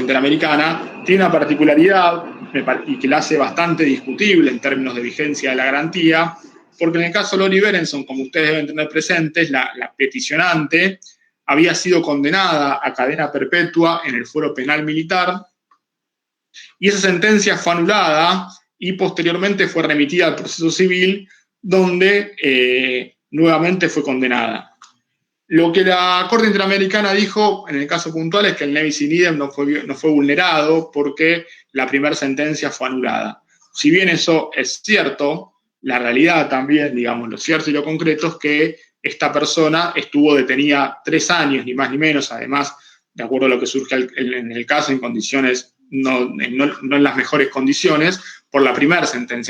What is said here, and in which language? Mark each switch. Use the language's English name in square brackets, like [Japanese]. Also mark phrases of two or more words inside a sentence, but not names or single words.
[Spanish] Interamericana, tiene una particularidad y que la hace bastante discutible en términos de vigencia de la garantía, porque en el caso de Lori Berenson, como ustedes deben tener presentes, la peticionante había sido condenada a cadena perpetua en el fuero penal militar y esa sentencia fue anulada y posteriormente fue remitida al proceso civil donde nuevamente fue condenada. Lo que la Corte Interamericana dijo en el caso puntual es que el [Latin] nebis in idem [Spanish] no fue vulnerado porque la primera sentencia fue anulada. Si bien eso es cierto, la realidad también, digamos, lo cierto y lo concreto es que esta persona estuvo detenida 3 años, ni más ni menos, además, de acuerdo a lo que surge en el caso, en condiciones, no en las mejores condiciones, por la primera sentencia.